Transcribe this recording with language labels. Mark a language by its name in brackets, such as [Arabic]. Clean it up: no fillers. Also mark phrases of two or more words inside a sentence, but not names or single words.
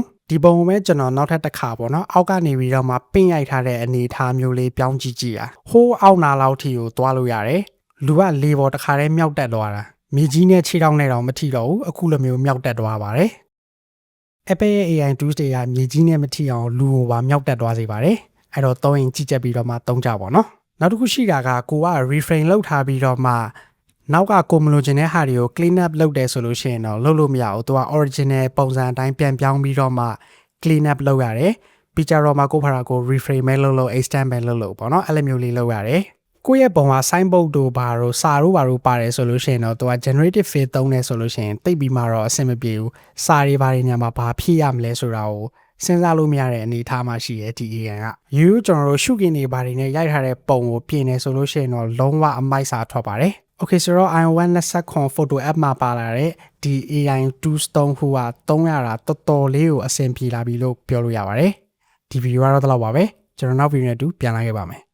[Burmese] ဒီပုံကိုပဲကျွန်တော်နောက်ထပ်တစ်ခါပေါ့နော်အောက်ကနေပြီးတော့မှပင့်ရိုက်ထားတဲ့အနေအထားမျိုးလေးပြောင်းကြည့်ကြည့်อ่ะဟိုးအောက်နာလောက်ထိကိုသွားလို့ရတယ်လူကလေပေါ်တစ်ခါတည်းမြောက်တက်သွားတာမြေကြီးနဲ့ခြေထောက်နဲ့တော့မထိတော့ဘူးအခုလိုမျိုးမြောက်တက်သွားပါတယ် Apple ရဲ့ [English] AI tools [Burmese] တွေကမြေကြီးနဲ့မထိအောင်လူကိုပါမြောက်တက်သွားစေပါတယ်အဲ့တော့သုံးရင်ကြည့်ချက်ပြီးတော့မှသုံးကြပါတော့နောက်တစ်ခုရှိတာကကိုက reframe လုပ်ထားပြီးတော့မှနောက်ကကိုမလိုချင်တဲ့ဟာတွေကို [English] clean up [Burmese] လုပ်တယ်ဆိုလို့ရှိရင်တော့လုပ်လို့မရဘူးသူက original ပုံစံအတိုင်းပြန်ပြောင်းပြီးတော့မှ [English] clean up [Burmese] လုပ်ရတယ်ပြီးကြတော့မှကိုဖာကို reframe ပဲလုပ်လို့ extend ပဲလုပ်လို့ ပေါ့နော်အဲ့လိုမျိုးလေးလုပ်ရတယ်ကိုယ့်ရဲ့ပုံက signboard တို့ဘာတို့စာတို့ဘာတို့ပါတယ်ဆိုလို့ရှိရင်တော့သူက [English] generative fill [Burmese] သုံးတယ် ဆိုလို့ရှိရင်တိတ်ပြီးမှတော့အဆင်မပြေဘူးစာတွေဘာတွေညမှာဘာဖြည့်ရမလဲဆိုတာကိုစဉ်းစားလို့မရတဲ့အနေအထားမှာရှိရဲ့ဒီ AI ကယူကျွန်တော်တို့ရှုခင်းတွေဘာတွေနဲ့ရိုက်ထားတဲ့ပုံကိုပြင်နေဆိုလို့ရှိရင်တော့လုံးဝအမိုက်စာထွက်ပါတယ် Okay ဆိုတော့ iOS 20 [English] photo app [Burmese] မှာပါလာတဲ့ဒီ [English] AI tools [Burmese] သုံးခုကသုံးရတာတော်တော်လေးကိုအဆင်ပြေလာပြီလို့ပြောလို့ရပါတယ်ဒီဗီဒီယိုကတော့ဒီလောက်ပါပဲကျွန်တော်နောက်ဗီဒီယိုနဲ့အတူပြန်လာခဲ့ပါမယ်